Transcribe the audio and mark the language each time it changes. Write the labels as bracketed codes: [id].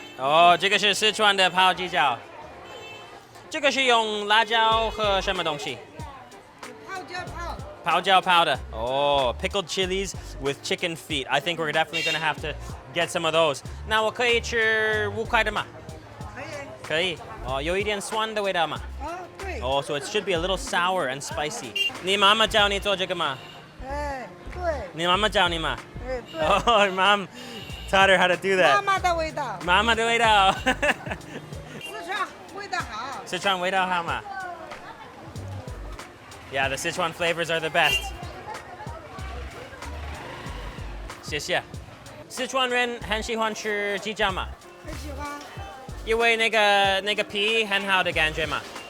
[zh] 哦，这个是四川的泡鸡脚。这个是用辣椒和什么东西？泡椒泡。泡椒泡的。 [en] 哦 ，pickled chilies with chicken feet. I think we're definitely gonna have to get some of those. [zh] 那我可以吃5块的吗？可以。可以。哦，有一点酸的味道吗？对。 [en] Oh, so it should be a little sour and spicy. [zh] 你妈妈教你做这个吗？对。你妈妈教你吗？对。 [en] Oh, mom taught her how to do that. [zh] 妈妈的味道。妈妈的味道。四川味道好。四川味道好吗？ [en] Yeah, the Sichuan flavors are the best. [zh] 谢谢。四川人很喜欢吃鸡脚吗？很喜欢。因为那个皮很好的感觉嘛。